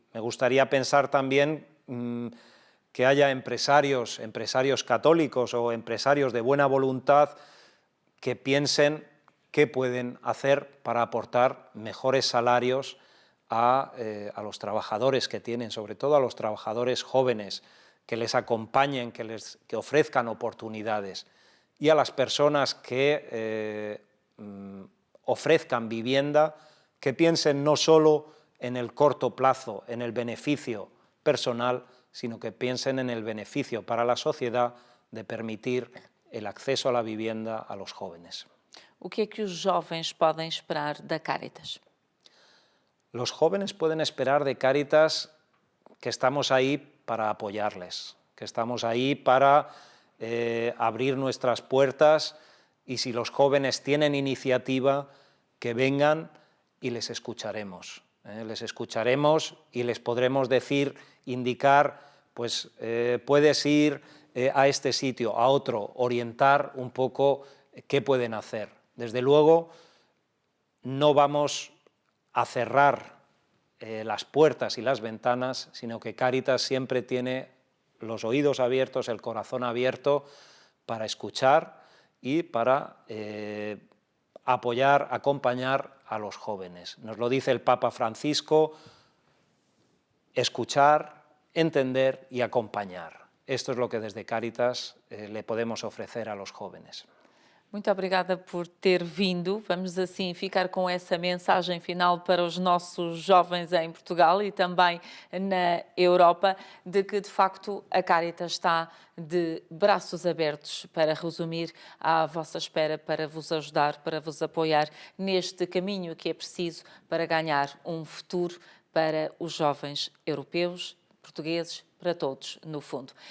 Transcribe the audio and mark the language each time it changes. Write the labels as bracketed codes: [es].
[es] Me gustaría pensar también que haya empresarios católicos o empresarios de buena voluntad que piensen qué pueden hacer para aportar mejores salarios a los trabajadores que tienen, sobre todo a los trabajadores jóvenes, que les acompañen, que ofrezcan oportunidades, y a las personas que ofrezcan vivienda, que piensen no solo en el corto plazo, en el beneficio personal, sino que piensen en el beneficio para la sociedad de permitir el acceso a la vivienda a los jóvenes. O que é que os jovens podem esperar da Cáritas? Los jóvenes pueden esperar de Cáritas que estamos ahí para apoyarles, que estamos ahí para abrir nuestras puertas, y si los jóvenes tienen iniciativa, que vengan y les escucharemos. Les escucharemos y les podremos decir, indicar, pues puedes ir a este sitio, a otro, orientar un poco qué pueden hacer. Desde luego, no vamos a cerrar las puertas y las ventanas, sino que Cáritas siempre tiene los oídos abiertos, el corazón abierto para escuchar y para apoyar, acompañar a los jóvenes. Nos lo dice el Papa Francisco: escuchar, entender y acompañar. Esto es lo que desde Cáritas le podemos ofrecer a los jóvenes. [pt] Muito obrigada por ter vindo. Vamos assim ficar com essa mensagem final para os nossos jovens em Portugal e também na Europa, de que de facto a Cáritas está de braços abertos para resumir à vossa espera, para vos ajudar, para vos apoiar neste caminho que é preciso para ganhar um futuro para os jovens europeus, portugueses, para todos, no fundo.